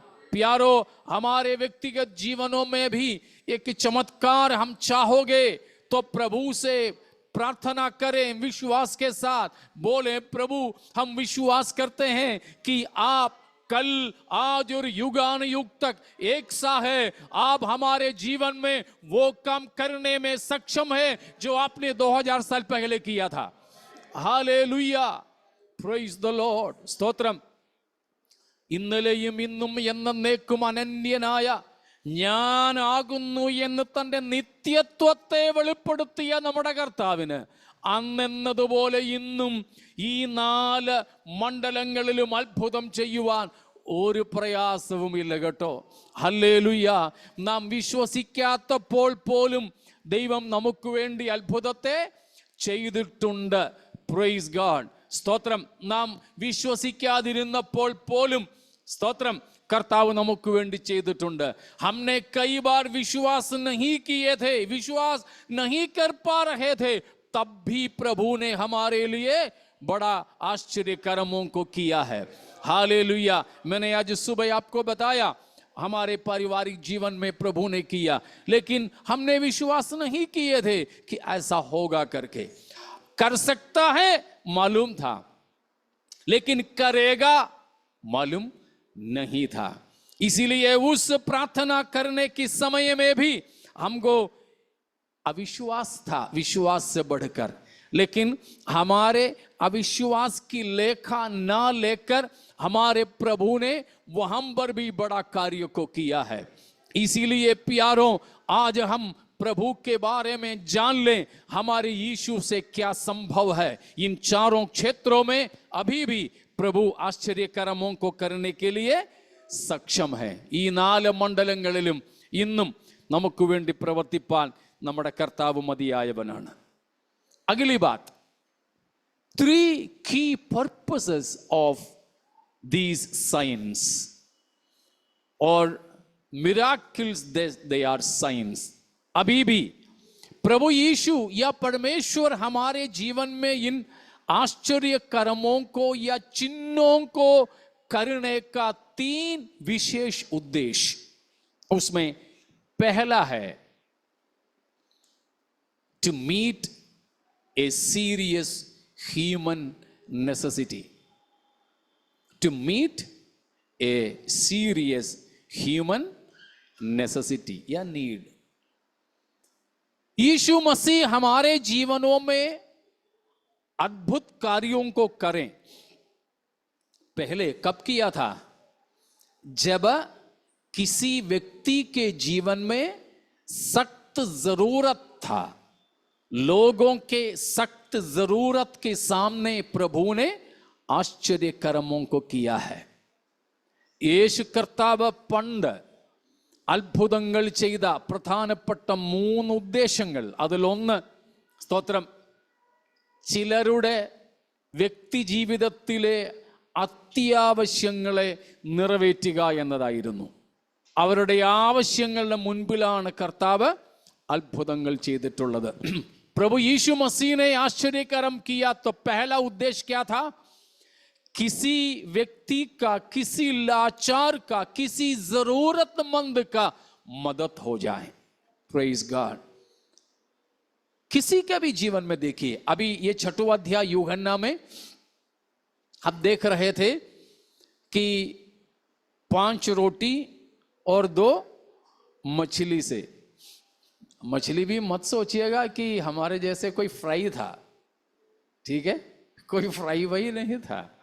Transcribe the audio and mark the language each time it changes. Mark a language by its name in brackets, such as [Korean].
[Hindi] प्यारो, हमारे व्यक्तिगत जीवनों में भी एक चमत्कार हम चाहोगे तो प्रभु से प्रार्थना करें, विश्वास के साथ बोले, प्रभु हम विश्वास करते हैं कि आप कल, आज और युगान युग तक एक सा है। आप हमारे जीवन में वो काम करने में सक्षम है जो आपने 2000 साल पहले किया था। Hallelujah, [English] praise the lord, [Hindi] stotram. [Malayalam] ഇന്നലെയും ഇന്നും എന്നേക്കും അനന്യനായ ഞാനാകുന്നു എന്ന് തന്റെ നിത്യത്വത്തെ വെളിപ്പെടുത്തിയ നമ്മുടെ കർത്താവിന് അന്നെന്നതുപോലെ ഇന്നും ഈ 4 മണ്ഡലങ്ങളിലും അത്ഭുതം ചെയ്യുവാൻ ഒരു പ്രയാസവുമില്ല കേട്ടോ. ഹല്ലേലൂയ. നാം വിശ്വസിക്കാത്തപ്പോൾ പോലും ദൈവം നമുക്ക് വേണ്ടി അത്ഭുതത്തെ ചെയ്തിട്ടുണ്ട്. [English] Praise God, സ്തോത്രം. [Malayalam] നാം വിശ്വസിക്കാതിരുന്നപ്പോൾ പോലും സ്തോത്രം, कर्ताव നമുക്ക് വേണ്ടി ചെയ്തിട്ടുണ്ട്. [Hindi] हमने कई बार विश्वास नहीं किए थे, विश्वास नहीं कर पा रहे थे, तब भी प्रभु ने हमारे लिए बड़ा आश्चर्य कर्मों को किया है। हालेलुया। मैंने आज सुबह आपको बताया हमारे पारिवारिक जीवन में प्रभु ने किया, लेकिन हमने विश्वास नहीं किए थे कि ऐसा होगा करके। कर सकता है मालूम था, लेकिन करेगा मालूम नहीं था। इसीलिए उस प्रार्थना करने के समय में भी हमको अविश्वास था, विश्वास से बढ़कर। लेकिन हमारे अविश्वास की लेखा ना लेकर हमारे प्रभु ने वहां पर भी बड़ा कार्य को किया है। इसीलिए प्यारों, आज हम प्रभु के बारे में जान लें, हमारे यीशु से क्या संभव है। इन 4 क्षेत्रों में अभी भी प्रभु आश्चर्य कर्मों को करने के लिए सक्षम है। [Malayalam] ഈ 4 മണ്ഡലങ്ങളിലും ഇന്നും നമുക്ക് വേണ്ടി പ്രവർത്തിപ്പാൻ നമ്മുടെ കർത്താവ് മതിയായവനാണ്. [Hindi] अगली बात, [English] 3 key purposes of these signs or miracles, they are signs. [Hindi] अभी भी प्रभु यीशु या परमेश्वर हमारे जीवन में इन आश्चर्य कर्मों को या चिन्हों को करने का 3 विशेष उद्देश्य, उसमें पहला है [English] to meet a serious human necessity. To meet a serious human necessity या need. [Hindi] यीशु मसीह हमारे जीवनों में अद्भुत कार्यों को करें। पहले कब किया था? जब किसी व्यक्ति के जीवन में सख्त जरूरत था, लोगों के सख्त जरूरत के सामने प्रभु ने आश्चर्य कर्मों को किया है. [Malayalam] യേശു കർത്താവ് പണ്ട് അത്ഭുതങ്ങൾ ചെയ്ത പ്രധാനപ്പെട്ട 3 ഉദ്ദേശങ്ങൾ, അതിലൊന്ന് സ്തോത്രം, ചിലരുടെ വ്യക്തി ജീവിതത്തിലെ അത്യാവശ്യങ്ങളെ നിറവേറ്റുക എന്നതായിരുന്നു. അവരുടെ ആവശ്യങ്ങളുടെ മുൻപിലാണ് കർത്താവ് अद्भुतങ്ങൾ ചെയ്തിട്ടുള്ളത്. [Hindi] प्रभु यीशु मसीह ने आश्चर्य कर्म किया तो पहला उद्देश्य क्या था? किसी व्यक्ति का, किसी लाचार का, किसी जरूरतमंद का मदद हो जाए. [English] Praise God. [Hindi] किसी का भी जीवन में देखिए, अभी ये 6वां अध्याय यूहन्ना में हम देख रहे थे कि 5 रोटी और 2 मछली से, मछली भी मत सोचिएगा कि हमारे जैसे कोई फ्राई था, ठीक है, कोई फ्राई वही नहीं था.